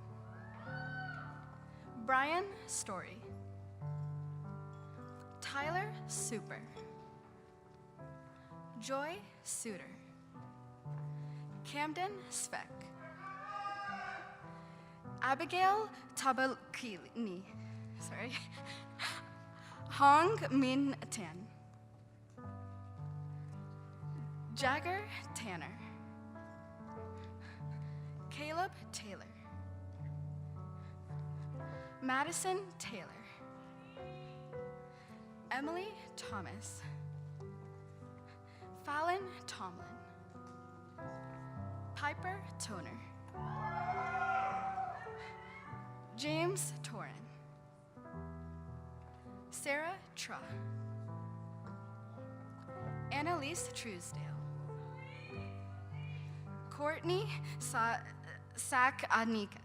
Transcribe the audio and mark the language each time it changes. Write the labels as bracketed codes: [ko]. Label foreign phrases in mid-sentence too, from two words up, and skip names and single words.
[en] Brian Story. Tyler Super. Joy Suter. Camden Speck. Abigail Tabalkini. Sorry. Hong Min Tan. Jagger Tanner. Caleb Taylor. Madison Taylor. Emily Thomas. Fallon Tomlin. Piper Toner. James Torin. Sarah Tra. Annalise Truesdale. Courtney Sakanikas.